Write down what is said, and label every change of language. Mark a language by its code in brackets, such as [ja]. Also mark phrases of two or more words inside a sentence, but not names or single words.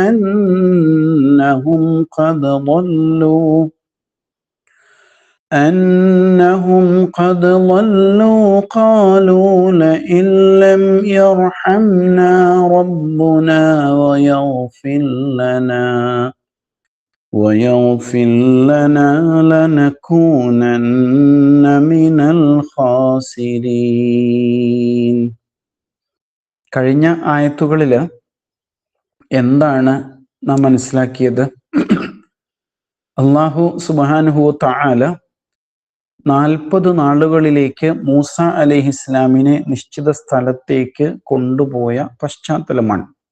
[ar] أنهم قد ضلوا قالوا لئن لم يرحمنا ربنا ويغفر لنا لنكونن من الخاسرين. [ml] കഴിഞ്ഞ ആയത്തുകളിൽ എന്താണ് നാം മനസ്സിലാക്കിയത്? [ar] الله سبحانه وتعالى [ml] 40 നാളുകളിലേക്ക് മൂസ അലൈഹിസ്സലാമിനെ നിശ്ചിത സ്ഥലത്തേക്ക് കൊണ്ടുപോയ പശ്ചാത്തലമാണ്.